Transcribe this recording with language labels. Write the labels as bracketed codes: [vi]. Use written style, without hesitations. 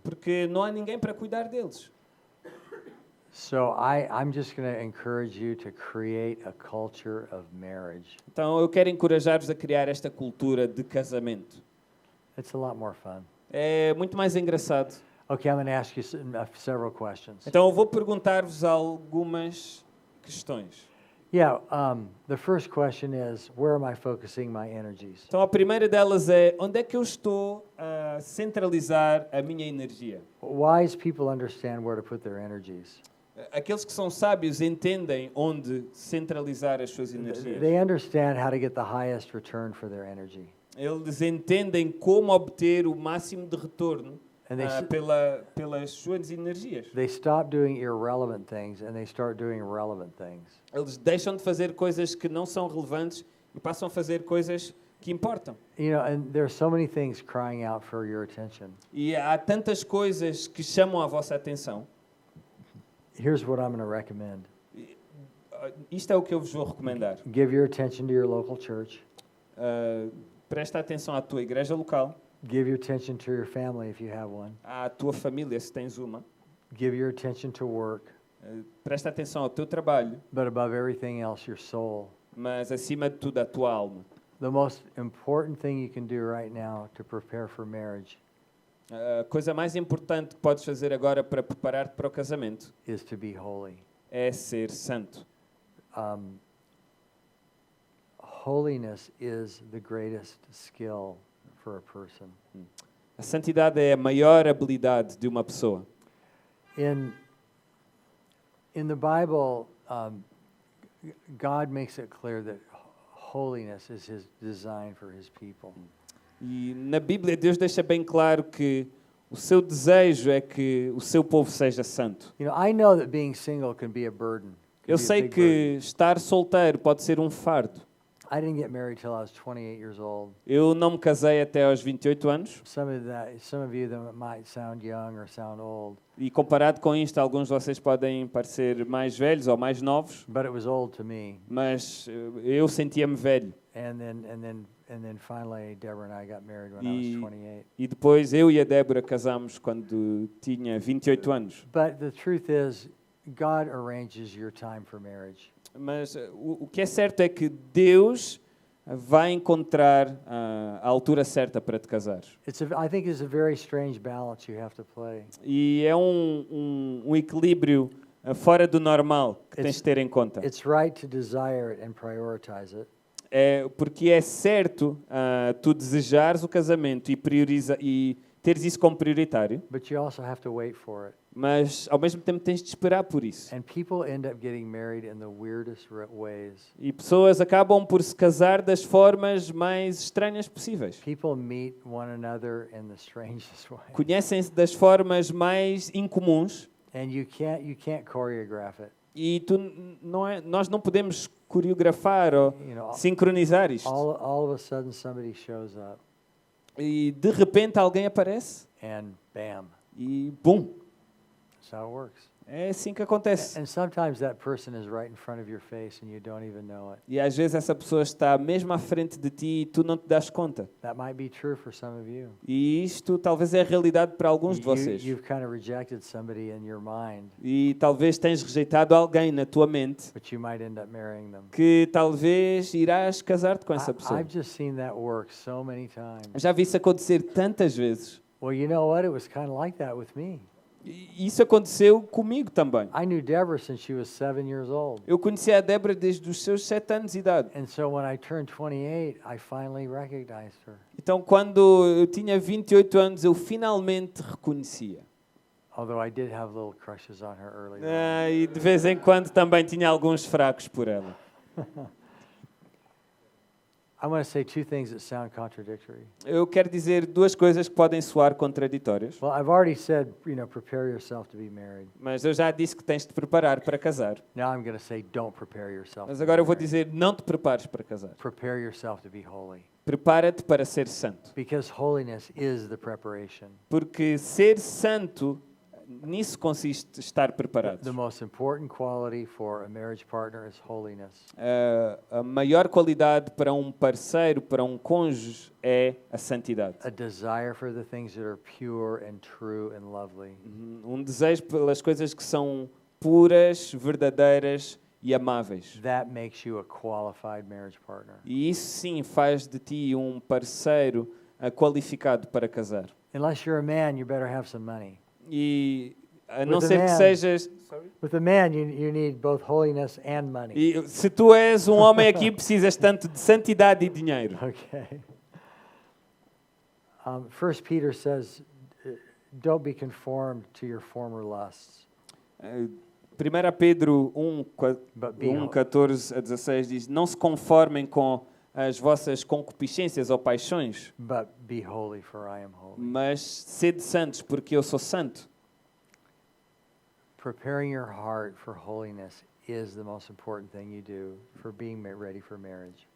[pt] Porque não há ninguém para cuidar deles. [en] So I'm just going to encourage you to create a culture of marriage. [pt] Então eu quero encorajar-vos a criar esta cultura de casamento. [en] It's a lot more fun. [pt] É muito mais engraçado. [en] Okay, I'm going to ask you several questions. [pt] Então eu vou perguntar-vos algumas questões. [en] Yeah, the first question is, where am I focusing my energies? [pt] Então a primeira delas é, onde é que eu estou a centralizar a minha energia? [en] Wise people understand where to put their energies. [pt] Aqueles que são sábios entendem onde centralizar as suas energias. [en] They understand how to get the highest return for their energy. [pt] Eles entendem como obter o máximo de retorno pelas suas energias. [en] They stop doing irrelevant things and they start doing relevant things. [pt] Eles deixam de fazer coisas que não são relevantes e passam a fazer coisas que importam. [en] You know, and there's so many things crying out for your attention. [pt] E há tantas coisas que chamam a vossa atenção. [en] Here's what I'm going to recommend. [pt] isto é o que eu vos vou recomendar. [en] Give your attention to your local church. [pt] Presta atenção à tua igreja local, [en] Give your attention to your family if you have one. [pt] à tua família, se tens uma. [en] Give your attention to work. [pt] Presta atenção ao teu trabalho, [en] But above everything else, your soul. [pt] mas acima de tudo a tua alma. [en] The most important thing you can do right now to prepare for marriage [pt] A coisa mais importante que podes fazer agora para preparar-te para o casamento [en] is to be holy. [pt] é ser santo. [en] Holiness is the greatest skill for a person. [pt] A santidade é a maior habilidade de uma pessoa. [en] In the Bible, God makes it clear that holiness is His design for His people. [pt] E na Bíblia Deus deixa bem claro que o seu desejo é que o seu povo seja santo. [en] You know, I know that being single can be a burden. Can [pt] Eu [en] be a [pt] sei [en] big [pt] que estar solteiro pode ser um fardo. [en] burden. I didn't get married till I was 28 years old. [pt] Eu não me casei até aos 28 anos [en] Some of you that might sound young or sound old, [pt] e comparado com isto, alguns de vocês podem parecer mais velhos ou mais novos, [en] but it was old to me. [pt] mas eu sentia-me velho. [en] And then finally, Deborah and I got married when I was 28. [pt] E depois eu e a Débora casámos quando tinha 28 anos. [en] But the truth is, God arranges your time for marriage. [pt] Mas o que é certo é que Deus vai encontrar a altura certa para te casar. [en] I think it's a very strange balance you have to play. [pt] E é um equilíbrio fora do normal que tens de ter em conta. [en] It's right to desire it and prioritize it. [pt] É porque é certo tu desejares o casamento e teres isso como prioritário, [en] But you also have to wait for it. [pt] mas ao mesmo tempo tens de esperar por isso. [en] And people end up getting married in the weirdest ways. [pt] E pessoas acabam por se casar das formas mais estranhas possíveis. [en] People meet one another in the strangest ways. [pt] Conhecem-se das formas mais incomuns [en] And you can't choreograph it. [pt] e nós não podemos coreografar ou [en] You know, [pt] sincronizar isto. [en] all of a sudden somebody shows up [pt] E de repente alguém aparece [en] and bam, [pt] e bum, [en] that's how it works. [pt] é assim que acontece. [en] And sometimes that person is right in front of your face and you don't even know it. [pt] E às vezes essa pessoa está mesmo à frente de ti e tu não te das conta. [en] That might be true for some of you. [pt] E isto talvez é a realidade para alguns de vocês. [en] You've kind of rejected somebody in your mind, [pt] E talvez tens rejeitado alguém na tua mente [en] but you might end up marrying them. [pt] que talvez irás casar-te com essa pessoa. [en] I've just seen that work so many times. [pt] Já vi isso acontecer tantas vezes. [en] Well, you know what? It was kind of like that with me. [pt] E isso aconteceu comigo também. [en] I knew Deborah since she was 7 years old. [pt] Eu conheci a Débora desde os seus 7 anos de idade. [en] And so when I turned 28, I finally recognized her. [pt] Então, quando eu tinha 28 anos, eu finalmente reconhecia. [en] Although I did have little crushes on her early on. [pt] E de vez em quando também tinha alguns fracos por ela. [en] I want to say two things that sound contradictory. [pt] Eu quero dizer duas coisas que podem soar contraditórias, [en] Well, I've already said, prepare yourself to be married. [pt] mas eu já disse que tens de te preparar para casar. [en] Now I'm going to say, don't prepare yourself. [pt] Mas [en] to [pt] agora [en] be [pt] eu vou [en] married. [pt] dizer, não te prepares para casar. [en] Prepare yourself to be holy. [pt] Prepara-te para ser santo. [en] Because holiness is the preparation. [pt] Porque ser santo, nisso consiste estar preparado. [en] The most important quality for a marriage partner is holiness. [pt] A maior qualidade para um parceiro, para um cônjuge, é a santidade. [en] A desire for the things that are pure and true and lovely. [pt] Um desejo pelas coisas que são puras, verdadeiras e amáveis. [en] That makes you a qualified marriage partner. [pt] E isso sim faz de ti um parceiro qualificado para casar. [en] Unless you're a man, you better have some money. [pt] E a não [en] With a [pt] ser que [en] man. [pt] sejas... [en] With a man, you need both holiness and money. [pt] E se tu és um homem aqui, precisas tanto de santidade e dinheiro. [en] Okay. 1 Peter says, don't be conformed to your former lusts. [pt] 1 Pedro 1, [en] But be [pt] 14 a 16 diz: não se conformem com as vossas concupiscências ou paixões, [en] But be holy, for I am holy. [pt] mas sede santos, porque eu sou santo. [en] Preparing your heart for holiness is the most important thing you do for being ready for marriage.